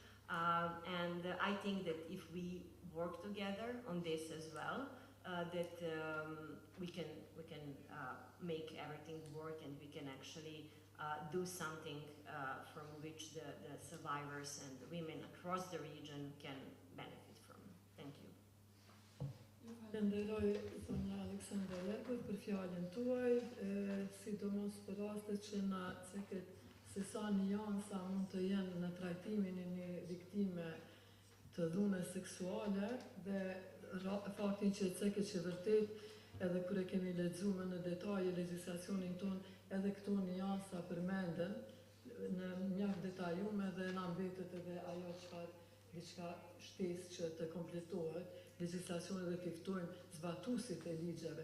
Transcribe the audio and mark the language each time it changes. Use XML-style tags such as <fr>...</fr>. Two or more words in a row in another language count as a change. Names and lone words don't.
<en>I think that if we work together on this as well, that we can make everything work, and we can actually do something from which the survivors and the women across the region can benefit from. Thank you.</en> <sq>Falenderoj zonja Aleksandra Lekut për fjalën tuaj, sidomos për rastet që na ceket se sa niansa mund të jenë në trajtimin e një viktime të dhunës seksuale, dhe faktin që ceket që vërtet edhe kur e kemi lexuar në detaje legjislacionin ton, edhe këto niansa përmenden në mjaft detajume, dhe na mbetet edhe ajo çfarë diçka shtesë që të kompletohet legjislacionin dhe të ftojmë zbatuesit e ligjeve.</sq>